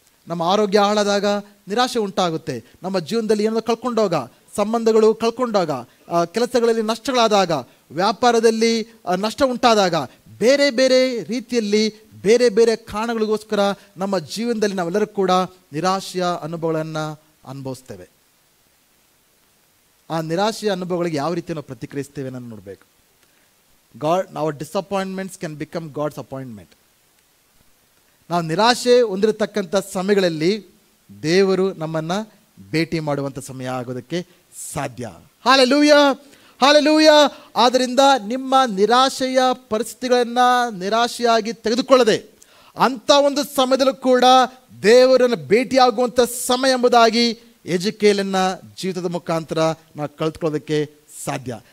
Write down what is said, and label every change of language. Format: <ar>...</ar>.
<kn>ನಮ್ಮ ಆರೋಗ್ಯ ಹಾಳಾದಾಗ ನಿರಾಶೆ ಉಂಟಾಗುತ್ತೆ. ನಮ್ಮ ಜೀವನದಲ್ಲಿ ಏನಾದರೂ ಕಳ್ಕೊಂಡೋಗ, ಸಂಬಂಧಗಳು ಕಳ್ಕೊಂಡಾಗ, ಕೆಲಸಗಳಲ್ಲಿ ನಷ್ಟಗಳಾದಾಗ, ವ್ಯಾಪಾರದಲ್ಲಿ ನಷ್ಟ ಉಂಟಾದಾಗ, ಬೇರೆ ಬೇರೆ ರೀತಿಯಲ್ಲಿ ಬೇರೆ ಬೇರೆ ಕಾರಣಗಳಿಗೋಸ್ಕರ ನಮ್ಮ ಜೀವನದಲ್ಲಿ ನಾವೆಲ್ಲರೂ ಕೂಡ ನಿರಾಶೆಯ ಅನುಭವಗಳನ್ನು ಅನುಭವಿಸ್ತೇವೆ. ಆ ನಿರಾಶೆಯ ಅನುಭವಗಳಿಗೆ ಯಾವ ರೀತಿ ನಾವು ಪ್ರತಿಕ್ರಿಯಿಸ್ತೇವೆ ನಾನು ನೋಡಬೇಕು.</kn> <en>our disappointments can become God's appointment.</en> <kn>ನಾವು ನಿರಾಶೆ ಹೊಂದಿರತಕ್ಕಂಥ ಸಮಯಗಳಲ್ಲಿ ದೇವರು ನಮ್ಮನ್ನು ಭೇಟಿ ಮಾಡುವಂಥ ಸಮಯ ಆಗೋದಕ್ಕೆ ಸಾಧ್ಯ. Hallelujah, hallelujah. ಆದ್ದರಿಂದ ನಿಮ್ಮ ನಿರಾಶೆಯ ಪರಿಸ್ಥಿತಿಗಳನ್ನು ನಿರಾಶೆಯಾಗಿ ತೆಗೆದುಕೊಳ್ಳದೆ ಅಂಥ ಒಂದು ಸಮಯದಲ್ಲೂ ಕೂಡ ದೇವರನ್ನು ಭೇಟಿಯಾಗುವಂಥ ಸಮಯ ಎಂಬುದಾಗಿ ಎಜೆಕೇಲನ ಜೀವಿತದ ಮುಖಾಂತರ ನಾವು ಕಳೆದುಕೊಳ್ಳೋದಕ್ಕೆ ಸಾಧ್ಯ.</kn>